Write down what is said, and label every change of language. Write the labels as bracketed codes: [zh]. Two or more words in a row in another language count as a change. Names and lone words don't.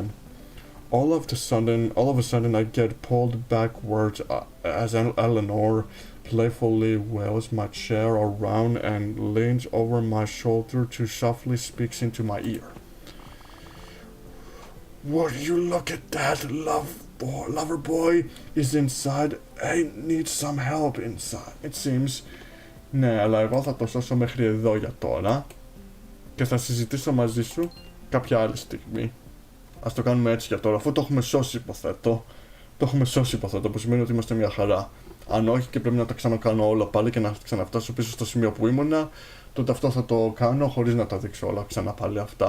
[en] All of a sudden I get pulled backwards as Eleanor playfully wheels my chair around and leans over my shoulder to softly speaks into my ear. Would you look at that? Lover boy is inside. I need some help inside, it seems. [el] Ναι, αλλά εγώ θα το σώσω μέχρι εδώ για τώρα και θα συζητήσω μαζί σου κάποια άλλη στιγμή. Ας το κάνουμε έτσι για τώρα, αφού το έχουμε σώσει υποθέτω. Που σημαίνει ότι είμαστε μια χαρά. Αν όχι και πρέπει να τα ξανακάνω όλα πάλι και να ξαναφτάσω πίσω στο σημείο που ήμουνα, τότε αυτό θα το κάνω χωρίς να τα δείξω όλα ξανά πάλι αυτά.